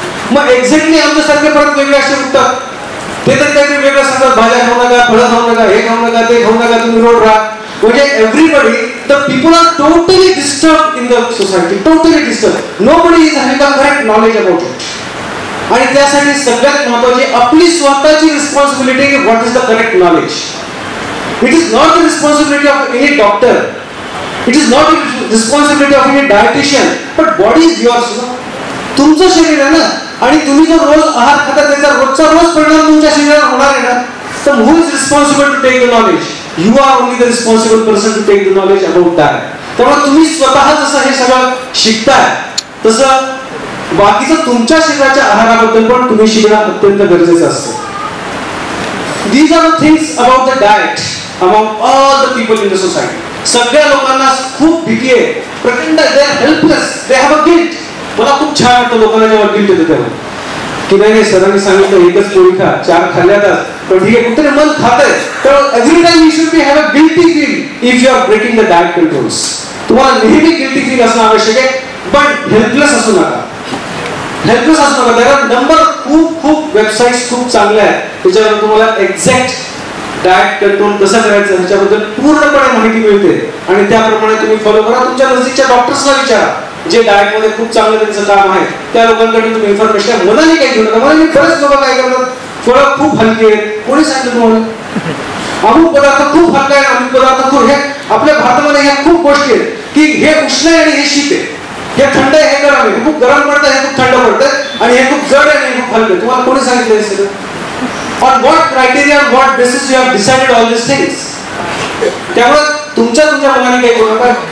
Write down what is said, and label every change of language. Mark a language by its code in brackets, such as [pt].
[mr] मग एक्झॅक्टली आमच्यासारखे परत वेगळे असे उठतात, ते तर काहीतरी वेगळं सांगतात, भाज्या खाऊ नका, फळं खाऊ नका, हे खाऊ नका, ते खाऊ नका, तुम्ही रोड राहा. म्हणजे [en] Everybody, the people are totally disturb in the society, totally disturb. Nobody is having the correct knowledge about it. [mr] आणि त्यासाठी सगळ्यात महत्त्वाची आपली स्वतःची रिस्पॉन्सिबिलिटी की [en] What is the correct knowledge. It is not the responsibility of any doctor. It is not the responsibility of any dietitian. But body is yours. [mr] तुमचं शरीर आहे ना, आणि तुम्ही जो रोज आहार खाता त्याचा रोजचा रोज परिणाम तुमच्या शरीरावर होणार आहे ना, तर [en] who is responsible to take the knowledge? You are only the responsible person to take the knowledge about that. [mr] त्यामुळे तुम्ही स्वतः जसं हे सगळं शिकताय, तसं बाकीचं तुमच्या शरीराच्या आहाराबद्दल पण तुम्ही शिकणं अत्यंत गरजेचं असतं. [en] These are the things about the diet among all the people in the society. [mr] सगळ्या लोकांना खूप भीती आहे, प्रचंड, [en] they are helpless, they have a guilt. [mr] मला खूप छान वाटतं लोकांना जेव्हा गिल्ट येतं तेव्हा, की नाही सरांनी सांगितलं एकच पोळी खा, 4 खाल्ल्यातच, पण ठीक आहे कुठे मन खातंय, तर [en] Every time you should be have a guilty feel if you are breaking the diet controls. [mr] तुम्हाला नेहमी गिल्टी फील असणं आवश्यक आहे, पण हेल्पलेस असू नका. हेल्पलेस असू नका. त्याला नंबर खूप वेबसाईट्स खूप चांगल्या आहेत, त्याच्यावर तुम्हाला एक्झॅक्ट डाएट कंट्रोल कसं करायचं ह्याच्याबद्दल पूर्णपणे माहिती मिळते, आणि त्याप्रमाणे तुम्ही फॉलो करा. तुमच्या नजीकच्या डॉक्टर्सला विचारा, जे डाएट मध्ये खूप चांगलं त्यांचं काम आहे, त्या लोकांकडून तुम्ही इन्फॉर्मेशन मनाने काही घेऊ नका. मला बरेच लोक काय करतात, फळं खूप हलकी आहेत, कोणी सांगितलं तुम्हाला? अमुक पदार्थ खूप हलका आहे, अमुक पदार्थ खूप, हे आपल्या भारतामध्ये ह्या खूप गोष्टी आहेत की हे उष्ण आहे आणि हे शीत आहे, हे थंड आहे, हे गरम आहे, हे खूप गरम पडतं, हे खूप थंड पडतं, आणि हे खूप जड आहे आणि हे खूप हलकं. तुम्हाला कोणी सांगितलं हे सगळं? [en] On what criteria, on what basis you have decided all these things? [mr] त्यामुळे तुमच्या मनाने काही करू नका.